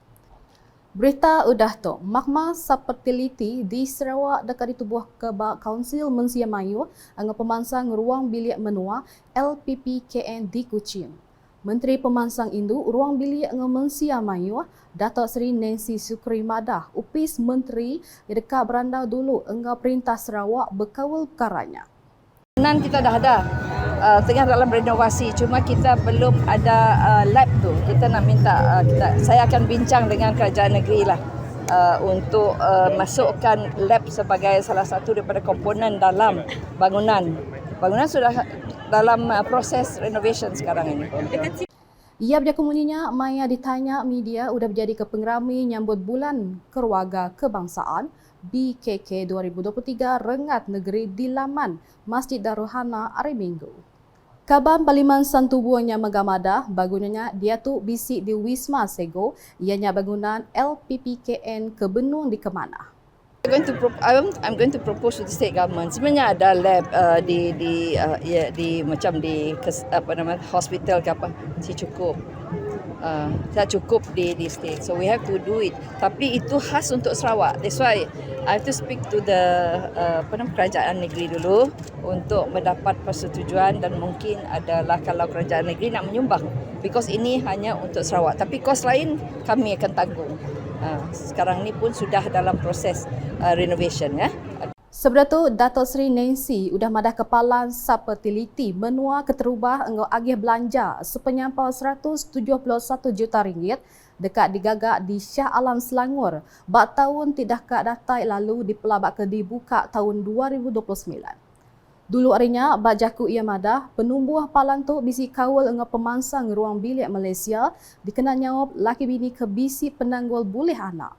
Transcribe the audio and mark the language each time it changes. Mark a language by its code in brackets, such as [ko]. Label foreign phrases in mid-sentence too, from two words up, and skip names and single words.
[iba] Berita udah tu, Mahkamah Sepertiliti di Sarawak dekat ditubuh ke Kaunsil Mensia Mayu dengan pemansang ruang bilik menua LPPKN di Kuching. Menteri Pemansang Indu ruang bilik dengan Mensia Mayu, Datuk Seri Nancy Sukri Madah, upis menteri dekat berandau dulu engau perintah Sarawak berkawal perkaranya. [ms] Kita dah ada tengah dalam renovasi, cuma kita belum ada lab tu. Kita nak minta saya akan bincang dengan kerajaan negeri lah untuk masukkan lab sebagai salah satu daripada komponen dalam bangunan. Bangunan sudah dalam proses renovation sekarang ini. [iba] Ia berjakumuninya Maya ditanya media sudah menjadi kepengerami nyambut bulan keluarga kebangsaan BKK 2023 rengat negeri di laman Masjid Darul Hana hari Minggu. Kaban Parlimen Santubuhnya Megamadah, bangunannya dia tu bisik di Wisma Sego, ianya bangunan LPPKN ke Benung di Kemanah. [en] I'm going to propose to the state government. [ms] Sebenarnya ada lab hospital ke apa, si cukup. Dah cukup di state, [en] so we have to do it. [ms] Tapi itu khas untuk Sarawak. [en] That's why I have to speak to the [ms] kerajaan negeri dulu untuk mendapat persetujuan, dan mungkin adalah kalau kerajaan negeri nak menyumbang, because ini hanya untuk Sarawak. Tapi kos lain kami akan tanggung. Sekarang ni pun sudah dalam proses renovation ya. [iba] Sebelah tu, Datuk Seri Nancy udah madah kepala Sepertiliti menua keterubah engau agih belanja sepenyampau 171 juta ringgit dekat digagak di Shah Alam Selangor bak tahun tidak kak datai lalu di pelabak ke dibuka tahun 2029. Dulu harinya, bak jaku ia madah, penumbuh palan tu bisi kawal engau pemansang ruang bilik Malaysia dikenal nyawab laki bini ke bisi penanggul boleh anak.